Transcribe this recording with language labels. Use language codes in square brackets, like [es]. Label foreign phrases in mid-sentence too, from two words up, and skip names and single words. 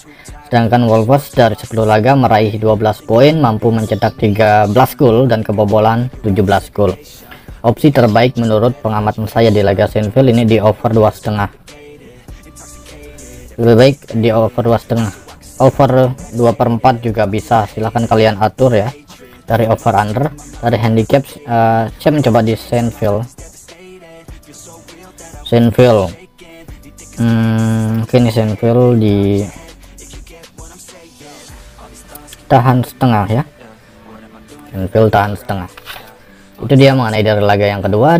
[id] Sedangkan Wolves dari 10 laga meraih 12 poin, mampu mencetak 13 gol dan kebobolan 17 gol. Opsi terbaik menurut pengamatan saya di laga Sheffield ini di over 2,5. Lebih baik di over 2,5. Over 2/4 juga bisa, silahkan kalian atur ya. Dari [en] over under, [id] dari handicap saya mencoba di Sheffield. Ini Sheffield di tahan setengah ya. Sheffield tahan setengah. Itu dia mengenai dari laga yang kedua.